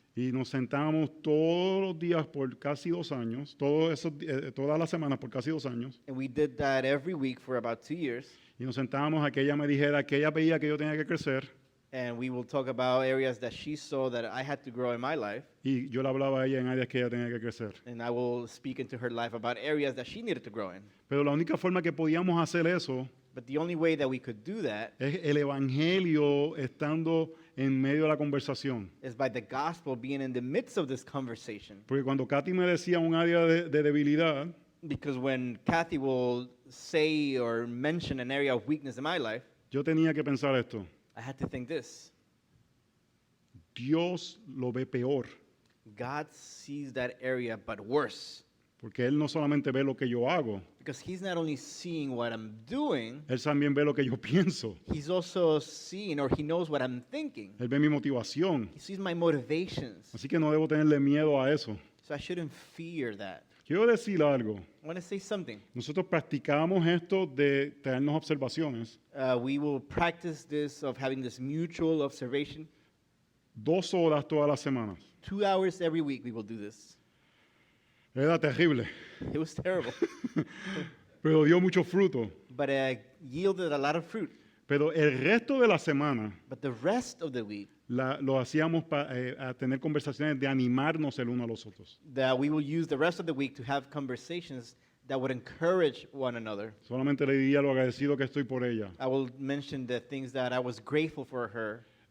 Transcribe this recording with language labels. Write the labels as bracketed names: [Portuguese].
[Spanish] y nos sentábamos todos los días por casi 2 años, todas las semanas por casi 2 años, [English] and we did that every week for about 2 years. [Spanish] y nos sentábamos a que ella me dijera que ella veía que yo tenía que crecer, [English] And we will talk about areas that she saw that I had to grow in my life, [Spanish] y yo le hablaba a ella en áreas que ella tenía que crecer. [English] and I will speak into her life about areas that she needed to grow in. [Spanish] Pero la única forma que podíamos hacer eso [English] But the only way that we could do that [Spanish] es el Evangelio estando en medio de la conversación. [English] is by the gospel being in the midst of this conversation. [Spanish] Porque cuando Katy me decía un área de debilidad, [English] Because when Kathy will say or mention an area of weakness in my life, [Spanish] yo tenía que pensar esto. [English] I had to think this. [Spanish] Dios lo ve peor, [English] God sees that area, but worse. [Spanish] porque Él no solamente ve lo que yo hago, [English] Because He's not only seeing what I'm doing, [Spanish] Él también ve lo que yo pienso. [English] He's also seeing or He knows what I'm thinking. [Spanish] Él ve mi motivación. [English] He sees my motivations. [Spanish] Así que no debo tenerle miedo a eso. [English] So I shouldn't fear that. [Spanish] Quiero decir algo. [English] I want to say something. [Spanish] Nosotros practicamos esto de traernos observaciones [English] We will practice this of having this mutual observation. [Spanish] 2 horas todas las semanas. [English] 2 hours every week we will do this. [Spanish] Era terrible, [English] It was terrible, [Spanish] pero dio mucho fruto. [English] but yielded a lot of fruit. [Spanish] Pero el resto de la semana [English] But the rest of the week, [Spanish] lo hacíamos para tener conversaciones de animarnos el uno a los otros. [English] that we will use the rest of the week to have conversations that would encourage one another. [Spanish] Solamente le diría lo agradecido que estoy por ella. [English] I will mention the things that I was grateful for her.